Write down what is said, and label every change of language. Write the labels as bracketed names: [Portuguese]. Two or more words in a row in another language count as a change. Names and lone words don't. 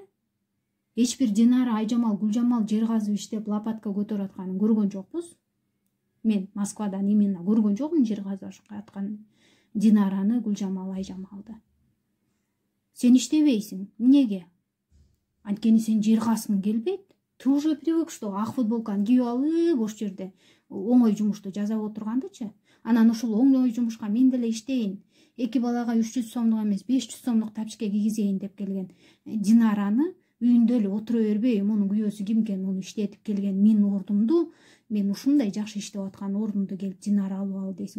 [Kyrgyz] Эч бир Динара, Айжамал, Гүлжамал жер казып иштеп лопатка көтөрүп атканын көргөн жокпуз. Мен Москвадан именно көргөн жокмун жер казып аткан Динараны, Гүлжамал, Айжамалды. Сен иштебейсиң. Эмнеге? Анткени сен жер казгың келбейт. [Russian] Ты уже привык, [Kyrgyz] что ак футболканы кийип алып, бош жерде оңой жумушту жасап отургандычы. Анан ушул оңой жумушка мен деле иштейин. 2 балага 300 сомдук эмес 500 сомдук тапчыкка кийгизейин деп келген Динараны үйүндө эле отура бербей, мунун күйөөсү ким экен, муну иштетип келген менин ордумду, мен ушундай жакшы иштеп аткан ордумду келип Динара алып ал дейсиң.